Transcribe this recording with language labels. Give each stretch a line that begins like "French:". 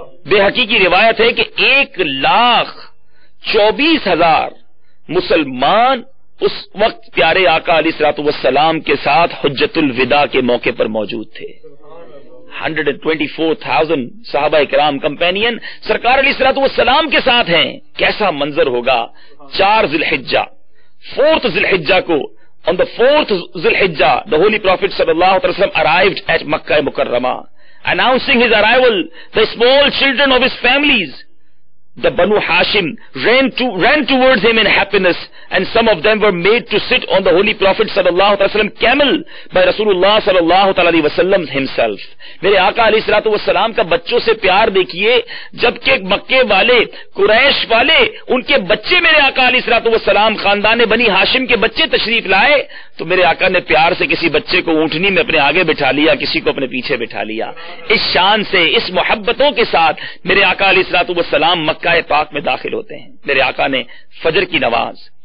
Urdu: بے حقیقی روایت ہے کہ 1,24,000 مسلمان اس وقت پیارے آقا علیہ الصلوۃ والسلام کے ساتھ حجۃ الوداع کے موقع پر موجود تھے۔ 124,000 صحابہ کرام کمپینین سرکار علیہ الصلوۃ والسلام کے ساتھ ہیں۔ کیسا منظر ہوگا؟ 4 ذی الحجہ، 4th ذی الحجہ کو،
English: on the 4th ذی الحجہ the holy prophet sallallahu alaihi wasallam arrived at Makkah Mukarramah, announcing his arrival. The small children of his families, the Banu Hashim, ran towards him in happiness, and some of them were made to sit on the holy prophet sallallahu alaihi wasallam camel by Rasulullah sallallahu alaihi wasallam himself.
Urdu: میرے آقا علیہ الصلوۃ والسلام کا بچوں سے پیار دیکھیے، جبکہ مکے والے، قریش والے، ان کے بچے میرے آقا علیہ الصلوۃ والسلام خاندان بنی ہاشم کے بچے تشریف لائے تو میرے آقا نے پیار سے کسی بچے کو اونٹنی میں اپنے آگے بٹھا لیا، کسی کو اپنے پیچھے بٹھا لیا۔ اس شان سے، اس محبتوں کے ساتھ میرے آقا علیہ الصلوۃ والسلام مکہ پاک میں داخل ہوتے ہیں۔ میرے آقا نے فجر کی نماز